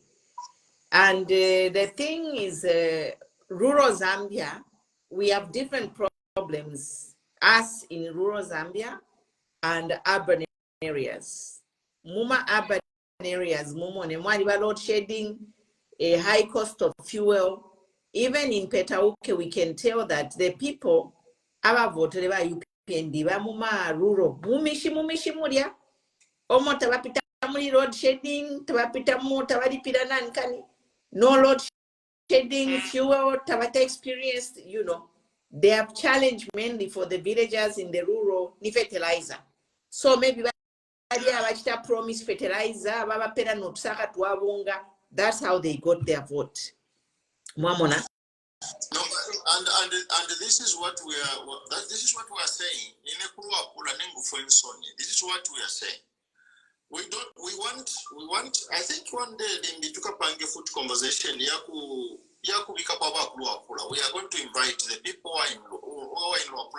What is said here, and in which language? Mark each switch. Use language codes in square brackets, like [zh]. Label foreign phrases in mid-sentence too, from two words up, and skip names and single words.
[en] And the thing is, rural Zambia, we have different problems, us in rural Zambia and urban areas. Muma urban areas, Muma load shedding, a high cost of fuel. Even in Petauke, we can tell that the people aba voted by UPND [bem] ba muma rural mumishi mulia omo tabapita muri [en] road shedding [bem] tabapita mo tabalipira nankani no [en] load shedding fuel tabata experienced. They have challenged mainly for the villagers in the rural ni fertilizer. [bem] So maybe abachita promise fertilizer baba pera notusaka tuwabunga. [en] That's how they got their vote. [bem] Mwamona. [en] No, and this is what we are. This is what we are saying. This is what we are saying. We want. I think one day in the Pange food conversation, we are going to invite the people who are in Luapula.